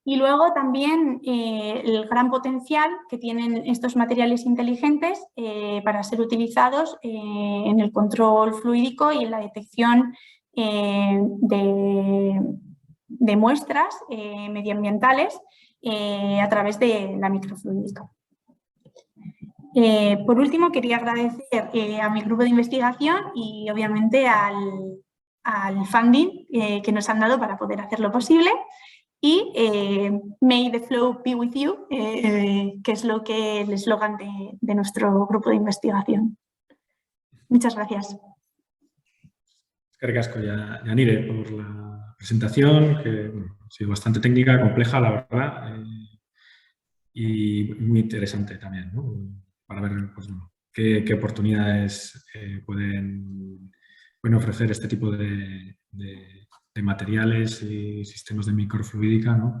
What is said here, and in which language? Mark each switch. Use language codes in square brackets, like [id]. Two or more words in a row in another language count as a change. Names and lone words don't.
[es] Y luego también el gran potencial que tienen estos materiales inteligentes para ser utilizados en el control fluídico y en la detección de muestras medioambientales a través de la microfluídica. Por último, quería agradecer a mi grupo de investigación y obviamente al funding que nos han dado para poder hacerlo posible. [en] Y May the flow be with you, [es] que es el eslogan de nuestro grupo de investigación. Muchas gracias. [eu] Eskerrik asko, Yanire, [es] por la presentación, que bueno, ha sido bastante técnica, compleja, la verdad, y muy interesante también, ¿no? Para ver pues, bueno, qué oportunidades pueden ofrecer este tipo de materiales y sistemas de microfluídica, ¿no?